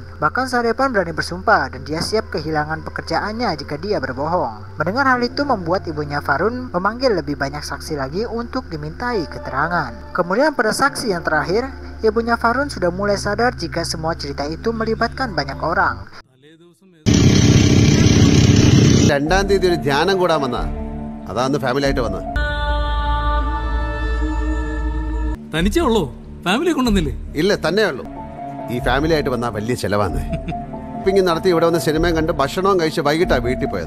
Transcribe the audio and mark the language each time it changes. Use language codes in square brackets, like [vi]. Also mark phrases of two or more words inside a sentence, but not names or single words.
[id] Bahkan Sahadevan berani bersumpah dan dia siap kehilangan pekerjaannya jika dia berbohong. Mendengar hal itu membuat ibunya Varun memanggil lebih banyak saksi lagi untuk dimintai keterangan. Kemudian pada saksi yang terakhir, ibunya Varun sudah mulai sadar jika semua cerita itu melibatkan banyak orang. [ml] 2-ാം തീയതി ഒരു ധ്യാനം കൂടാൻ വന്ന അതാന്ന് ഫാമിലി ആയിട്ട് വന്നത്. തനിച്ചേ ഉള്ളൂ, ഫാമിലി കൊണ്ടുവന്നില്ലേ? ഇല്ല, തന്നെ ഉള്ളൂ. ഈ ഫാമിലി ആയിട്ട് വന്ന വലിയ ചെലവാന്ന്. ഷോപ്പിംഗ് നടത്തി ഇവിടെ വന്ന് സിനിമയും കണ്ട് ഭക്ഷണവും കഴിച്ച് വൈകിട്ടാണ് വീട്ടിൽ പോയത്.